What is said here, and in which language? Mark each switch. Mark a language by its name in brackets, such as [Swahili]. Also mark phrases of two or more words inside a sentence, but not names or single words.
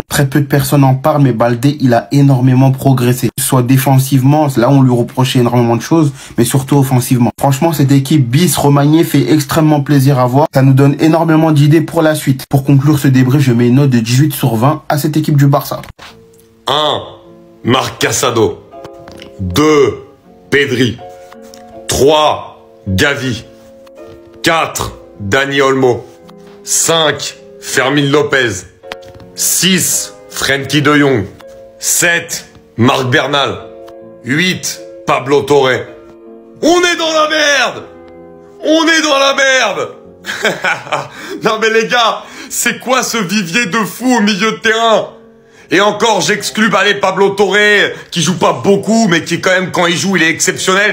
[French] Très peu de personnes en parlent, mais Baldé, il a énormément progressé. Soit défensivement, là on lui reprochait énormément de choses, mais surtout offensivement. Franchement, cette équipe bis remaniée fait extrêmement plaisir à voir. Ça nous donne énormément d'idées pour la suite. Pour conclure ce débrief, je mets une note de 18/20 à cette équipe du Barça. 1. Marc Casado. 2. Pedri. 3. Gavi. 4. Dani Olmo. 5. Fermin Lopez. 6. Frenkie de Jong. 7. Marc Bernal. 8. Pablo Torre. On est dans la merde! On est dans la merde! Non mais les gars, c'est quoi ce vivier de fou au milieu de terrain? Et encore, j'exclus Pablo Torre, qui joue pas beaucoup, mais qui quand même, quand il joue, il est exceptionnel.